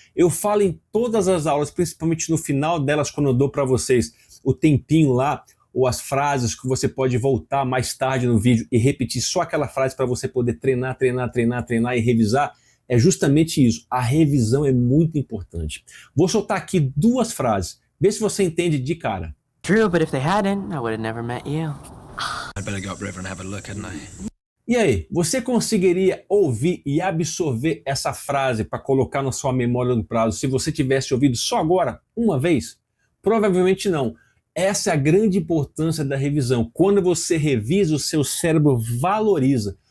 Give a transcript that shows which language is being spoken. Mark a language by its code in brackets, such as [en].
[pt] Eu falo em todas as aulas, principalmente no final delas, quando eu dou para vocês o tempinho lá, ou as frases que você pode voltar mais tarde no vídeo e repetir só aquela frase para você poder treinar e revisar, é justamente isso. A revisão é muito importante. Vou soltar aqui 2 frases, vê se você entende de cara. [en] True, but if they hadn't, I would have never met you. I'd better go up river and have a look, hadn't I? [pt] E aí, você conseguiria ouvir e absorver essa frase para colocar na sua memória no prazo se você tivesse ouvido só agora, uma vez? Provavelmente não. Essa é a grande importância da revisão. Quando você revisa, o seu cérebro valoriza.